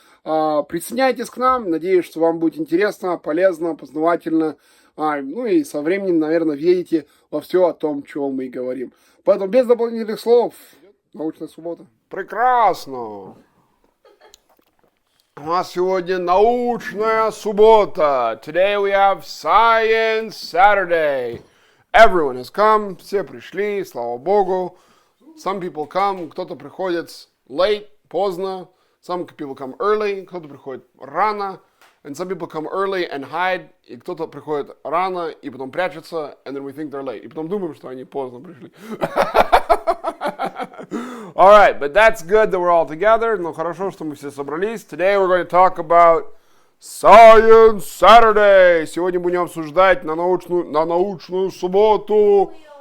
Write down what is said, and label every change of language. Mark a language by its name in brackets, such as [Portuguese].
[Russian] Присоединяйтесь к нам. Надеюсь, что вам будет интересно, полезно, познавательно. Ну и со временем, наверное, въедете во все о том, чем мы говорим. Поэтому без дополнительных слов. Научная суббота. Прекрасно. У нас сегодня научная суббота. [English] Today we have Science Saturday. Everyone has come. [Russian] Все пришли, слава богу. [English] Some people come. [Russian] Кто-то приходит [English] late, [Russian] поздно. [English] Some people come early. [Russian] Кто-то приходит рано. [English] And some people come early and hide. [Russian] И кто-то приходит рано и потом прячется. [English] And then we think they're late. [Russian] И потом думаем, что они поздно пришли. [English] All right, but that's good that we're all together. [Russian] Но хорошо, что мы все собрались. [English] Today we're going to talk about Science Saturday. [Russian] Сегодня будем обсуждать на научную субботу.